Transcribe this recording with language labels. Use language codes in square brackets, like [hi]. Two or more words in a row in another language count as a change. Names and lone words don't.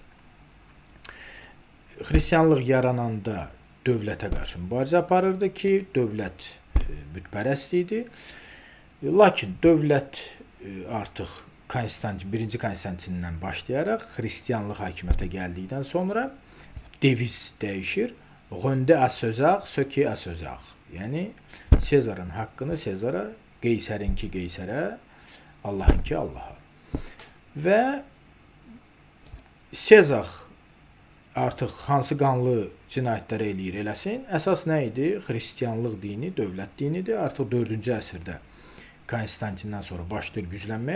[az] Xristianlıq yarananda dövlətə qarşı mübarizə aparırdı ki, dövlət bütpərəst idi. Lakin dövlət artıq birinci Konstantindən başlayaraq xristianlıq hakimiyyətə gəldikdən sonra deviz dəyişir. [fr] Rende à César, ce qui est à César. [az] Yəni Sezarın haqqını Sezara, Qeysərinki Qeysərə, Allahınki Allaha. Və Sezar artıq hansı qanlı cinayətləri eləyir eləsin. Əsas nə idi? Xristianlıq dini, dövlət dinidir. Artıq 4-cü əsrdə Konstantindən sonra başlayır güclənməyə.